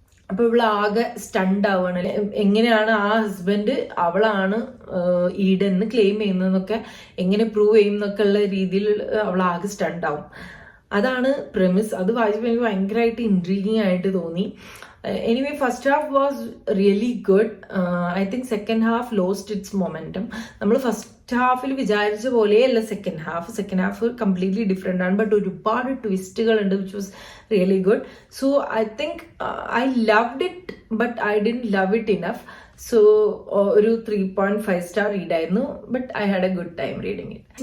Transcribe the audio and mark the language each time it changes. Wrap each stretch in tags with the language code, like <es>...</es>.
<ml>അപ്പൊ ഇവള് ആകെ സ്റ്റണ്ട് ആവുകയാണ്. എങ്ങനെയാണ് ആ ഹസ്ബൻഡ് അവളാണ് ഈഡൻ എന്ന് ക്ലെയിം ചെയ്യുന്നതെന്നൊക്കെ എങ്ങനെ പ്രൂവ് ചെയ്യും എന്നൊക്കെ ഉള്ള രീതിയിൽ അവൾ ആകെ സ്റ്റണ്ട് ആവും. അതാണ് പ്രെമിസ്. അത് വായിച്ചപ്പോൾ എനിക്ക് ഭയങ്കരമായിട്ട് ഇൻട്രീഗിങ് ആയിട്ട് തോന്നി.</ml> <en>Anyway, first half was really good. I think second half lost its momentum.</en> <ml>നമ്മൾ ഫസ്റ്റ് ഹാഫിൽ വിചാരിച്ച പോലെയല്ല സെക്കൻഡ് ഹാഫ് കംപ്ലീറ്റ്ലി ഡിഫറെൻ്റ് ആണ്.</ml> <en>but</en> <ml>ഒരുപാട് ട്വിസ്റ്റുകൾ ഉണ്ട്</ml> <en>Which was really good. So I think I loved it but I didn't love it enough. So</en> <ml>ഒരു 3.5 star read ആയിരുന്നു.</ml> <en>But I had a good time reading it.</en>